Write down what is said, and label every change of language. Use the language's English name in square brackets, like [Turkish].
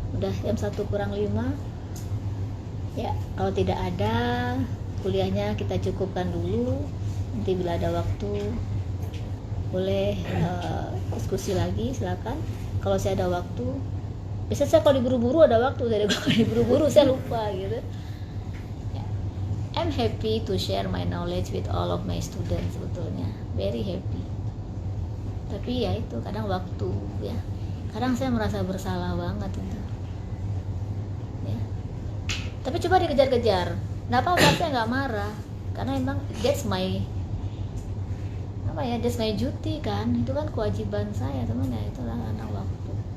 [Indonesian] Udah jam 1 kurang 5. Ya, kalau tidak ada, kuliahnya kita cukupkan dulu. Nanti bila ada waktu boleh diskusi lagi, silakan. Kalau saya ada waktu, biasanya saya kalau diburu-buru ada waktu, saya kalau diburu-buru saya lupa gitu. [English] I'm happy to share my knowledge with all of my students, [Indonesian] sebetulnya [English] very happy. [Indonesian] Tapi ya itu kadang waktu ya, kadang saya merasa bersalah banget itu ya. Tapi coba dikejar-kejar, kenapa saya nggak marah, karena emang [English] that's my duty [Indonesian] kan, itu kan kewajiban saya teman ya, itulah anak waktu.